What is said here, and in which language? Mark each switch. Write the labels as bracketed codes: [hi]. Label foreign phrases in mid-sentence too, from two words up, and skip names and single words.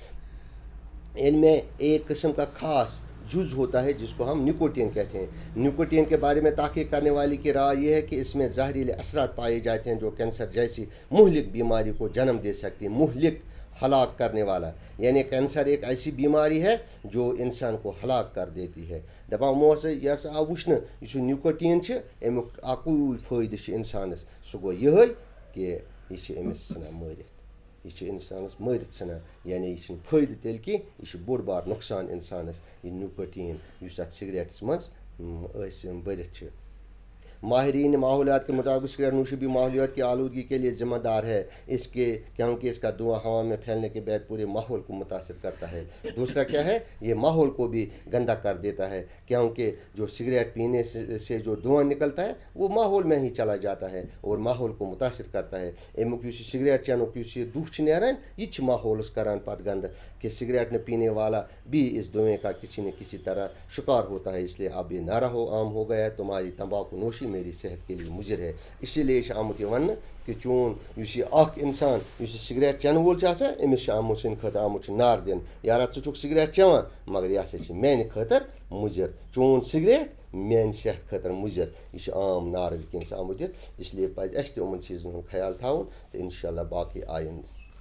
[ur] ان میں ایک قسم کا خاص جز ہوتا ہے جس کو ہم نیکوٹین کہتے ہیں. نیکوٹین کے بارے میں تحقیق کرنے والی کی رائے یہ ہے کہ اس میں زہریلے اثرات پائے جاتے ہیں جو کینسر جیسی مہلک بیماری کو جنم دے سکتی ہے. مہلک ہلاک کرنے والا یعنی کینسر ایک ایسی بیماری ہے جو انسان کو ہلاک کر دیتی ہے. [ks] دپان یہ ہسا آو وچھنہٕ یُس یہِ نیکوٹین امیُک اکُے فٲیدٕ انسانس سُہ گوٚو یِہوٚے کہ یہِ أمِس ژھٕنان مٲرِتھ. یہ انسانس مٲرِتھ ژھٕنان یعنی یہ فٲیدٕ تیٚلہِ کینٛہہ یہ بوٚڑ بار نۄقصان انسانس یہ نیکوٹین یُس اتھ سگریٹس منٛز بٔرِتھ چھِ. [ur] ماہرین ماحولیات کے مطابق سگریٹ نوشی بھی ماحولیات کی آلودگی کے لیے ذمہ دار ہے کیونکہ اس کا دھواں ہوا میں پھیلنے کے بعد پورے ماحول کو متاثر کرتا ہے. دوسرا کیا ہے یہ ماحول کو بھی گندا کر دیتا ہے کیونکہ جو سگریٹ پینے سے جو دھواں نکلتا ہے وہ ماحول میں ہی چلا جاتا ہے اور ماحول کو متاثر کرتا ہے. [ks] امیُک یُس یہ سگریٹ چینُک یُس یہ دُہ چھُ نیران یہ چھُ ماحولس کران پتہٕ گندٕ [ur] کہ سگریٹ نہ پینے والا بھی اس دھویں کا کسی نہ کسی طرح شکار ہوتا ہے. اس لیے اب یہ نعرہ عام ہو گیا ہے تمہاری تمباکو نوشی میری صحت کے لیے مضر ہے. اسی لیے [ks] آمت یہ ون کہ چون یہ انسان اس سگریٹ چین وول امس آمت سند خاطر آمت نار دن یارا ژٕ سگریٹ چیوان مگر یہ ہسا میانہ خاطر مضر. چون سگریٹ میانہ صحت خاطر مضر یہ عام نار ونکس آمت دِتھ. [ur] اس لیے [ks] پزِ اسہِ تہِ یِمن چیٖزن ہُنٛد خیال تھاوُن تہٕ [ar] انشاء اللہ [ks] باقٕے آیندٕ